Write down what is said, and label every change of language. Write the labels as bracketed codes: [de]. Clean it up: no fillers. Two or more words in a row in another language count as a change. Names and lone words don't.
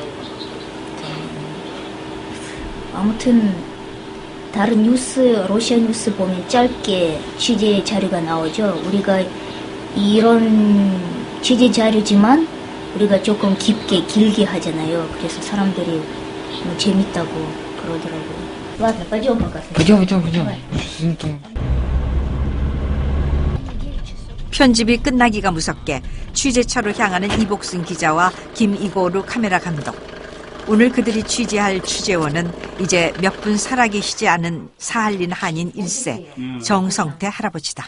[ko] 아무튼 다른 뉴스, 러시아 뉴스 보면 짧게 취재 자료가 나오죠. 우리가 이런 취재 자료지만 우리가 조금 깊게, 길게 하잖아요. 그래서 사람들이 뭐 재밌다고 그러더라고요. [ru] Ладно, пойдем пока. Пойдем. [ko] 편집이 끝나기가 무섭게 취재처로 향하는 이복순 기자와 김이고루 카메라 감독. 오늘 그들이 취재할 취재원은 이제 몇 분 살아계시지 않은 사할린 한인 1세 정성태 할아버지다.